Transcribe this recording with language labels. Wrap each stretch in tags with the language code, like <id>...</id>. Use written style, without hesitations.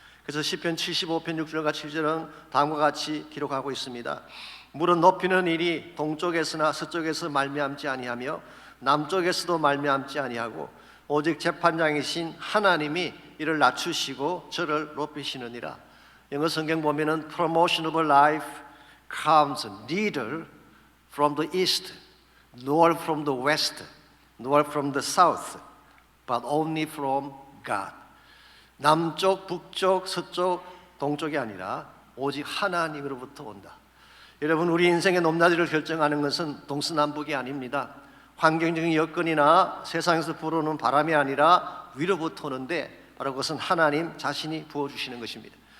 <ko>그래서 시편 75편 6절과 7절은 다음과 같이 기록하고 있습니다. 물은 높이는 일이 동쪽에서나 서쪽에서 말미암지 아니하며 남쪽에서도 말미암지 아니하고 오직 재판장이신 하나님이 이를 낮추시고 저를 높이시느니라. 영어 성경 보면은</ko> <en>promotion of life comes neither from the east, nor from the west, nor from the south, but only from God.</en> <ko>남쪽, 북쪽, 서쪽, 동쪽이 아니라 오직 하나님으로부터 온다. 여러분, 우리 인생의 높낮이를 결정하는 것은 동서남북이 아닙니다. 환경적인 여건이나 세상에서 불어오는 바람이 아니라 위로부터 오는데 바로 그것은 하나님 자신이 부어주시는 것입니다.</ko>